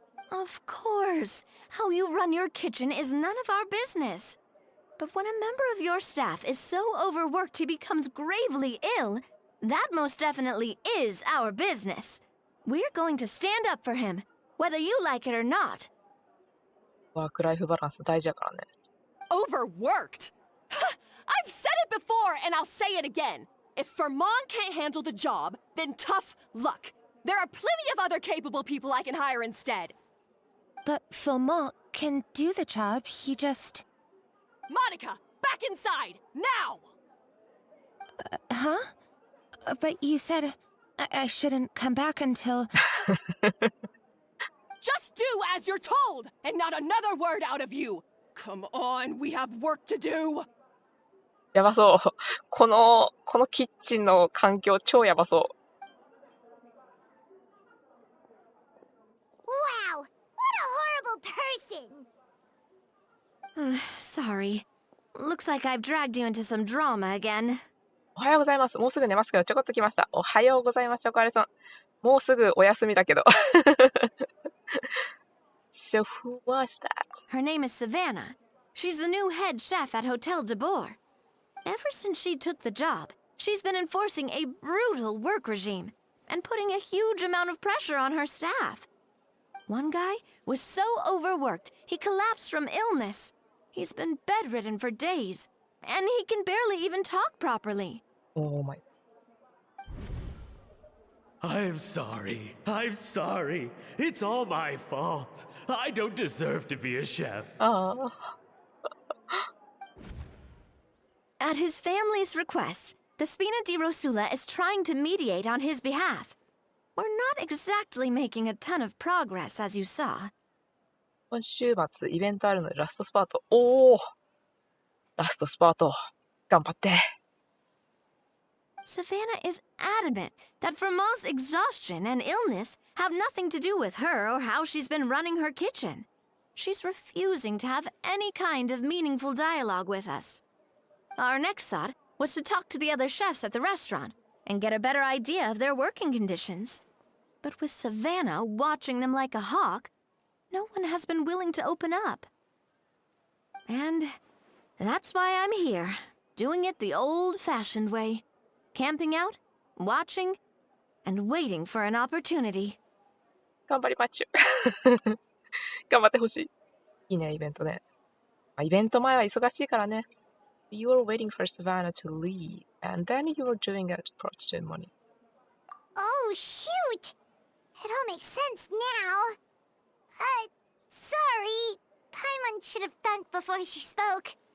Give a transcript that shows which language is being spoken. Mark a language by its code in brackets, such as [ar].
[en] Of course. How you run your kitchen is none of our business. But when a member of your staff is so overworked he becomes gravely ill, that most definitely is our business. We're going to stand up for him, whether you like it or not. [ja] ワークライフバランス大事やからね。 [en] Overworked? I've said it before and I'll say it again. If Fermon can't handle the job, then tough luck. There are plenty of other capable people I can hire instead. But Philmont can do the job, he just... Monica, back inside, now! Huh? But you said I shouldn't come back until... Just do as you're told, and not another word out of you! Come on, we have work to do! [ja] やばそう。このキッチンの環境超やばそう。 [en] Wow, what a horrible person! Sorry. Looks like I've dragged you into some drama again. [ja] おはようございます。もうすぐ寝ますけど、ちょこっと来ました。おはようございます、チョコアレさん。もうすぐお休みだけど。 [en] So who was that? Her name is Savannah. She's the new head chef at Hotel de Boer. Ever since she took the job, she's been enforcing a brutal work regime and putting a huge amount of pressure on her staff. One guy was so overworked, he collapsed from illness. He's been bedridden for days, and he can barely even talk properly. Oh my. I'm sorry. It's all my fault. I don't deserve to be a chef. ああ。 At his family's request, the Spina di Rosula is trying to mediate on his behalf. We're not exactly making a ton of progress, as you saw. [ja] 今週末イベントあるのでラストスパート。おお。ラストスパート。頑張って。 [en] Savannah is adamant that Vermont's exhaustion and illness have nothing to do with her or how she's been running her kitchen. She's refusing to have any kind of meaningful dialogue with us. Our next thought was to talk to the other chefs at the restaurant and get a better idea of their working conditions. But with Savannah watching them like a hawk, no one has been willing to open up. And that's why I'm here, doing it the old-fashioned way. Camping out, watching, and waiting for an opportunity. [ja] 頑張りまちゅ。頑張ってほしい。いいね、イベントね。まあ、イベント前は忙しいからね。 [en] You were waiting for Savannah to leave, and then you were doing it to approach the money. Oh, shoot! It all makes sense now. Sorry. Paimon should have thunk before she spoke.